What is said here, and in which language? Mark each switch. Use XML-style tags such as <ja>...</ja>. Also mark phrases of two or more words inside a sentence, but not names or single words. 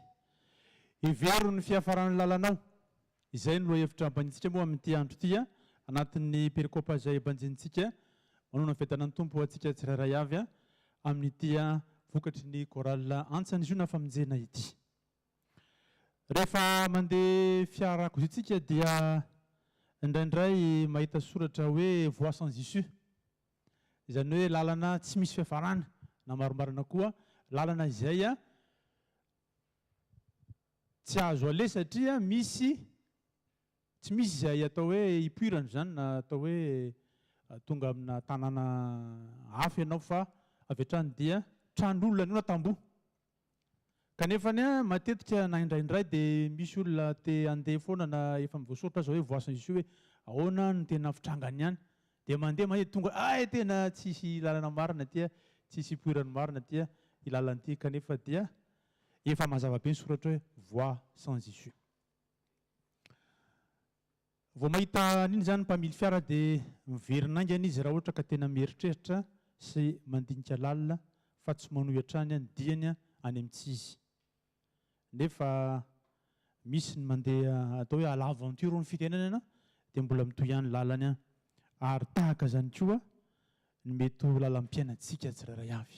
<mg>Ivero ny fiafaran'ny lalanao. Izay no hevitra ambanitsika moa amin'ity andro ity anatin'ny perikopa izay banjintsika manao ny fetana ny Tompo antsika tsirairay avy amin'ity vokatry ny korala antsany izy io na famonjena ity. Rehefa mandeha fiara kozitsika dia indraindray mahita soratra hoe</mg> <fr>voie sans issue.</fr> <mg>Izany hoe lalana tsy misy fiafarana na maromarina koa lalana izay tsy azo ale satria misy tsy misy izay atao hoe ipoirana zany na atao hoe tonga amina tanàna hafa ianao fa avy hatrany dia tran'olona io na tamboho. Kanefa matetika na indraindray dia misy olona te handeha foana na efa mivoasoratra zao hoe</mg> <fr>voie sans issue</fr> <mg>hoe ahoana no tena fitrangany ihany dia mandeha tonga tena tsisy lalana marina tia tsisy ipoirana marina tia ilalan'ity kanefa dia efa mazava be ny soratra hoe</mg> <fr>voie sans issue.</fr> <mg>Vao mahita n'iny zany mpamily fiara dia miverin'aingana izy raha ohatra ka tena mieritreritra sy mandinika lalina fa tsy manohy hatrany ny diany any amin'tsizy. Nefa misy ny mandeha atao hoe</mg> <fr>à l'aventure</fr> <mg>ny fitenenana dia mbola mitohy ihany lalany ary tahaka zany koa ny mety ho lalam-piainantsika tsirairay avy.</mg>